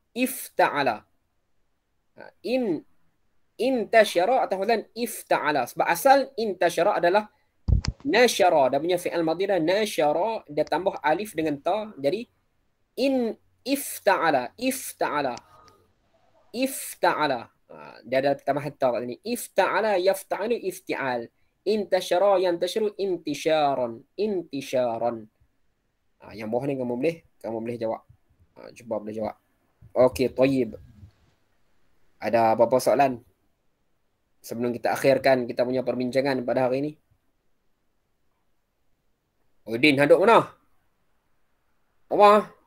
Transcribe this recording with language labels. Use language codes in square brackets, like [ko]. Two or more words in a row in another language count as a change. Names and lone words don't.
[ar] Intashara atas وزن افتعل. [ms] Sebab asal intashara adalah nasyara. Dia punya [ar] فعل ماضي [ms] dah nasyara. Dia tambah alif dengan ta. Jadi ifta'ala. Dia ada tambah ta kat sini. [ar] افتعل يفتعل افتعال. انتشر ينتشر انتشارا. [ms] Yang bawah ni kamu boleh jawab. Cuba boleh jawab. Okey, tayyib. Ada apa-apa soalan? Sebelum kita akhirkan kita punya perbincangan pada hari ini. Udin, haduk mana? Apa?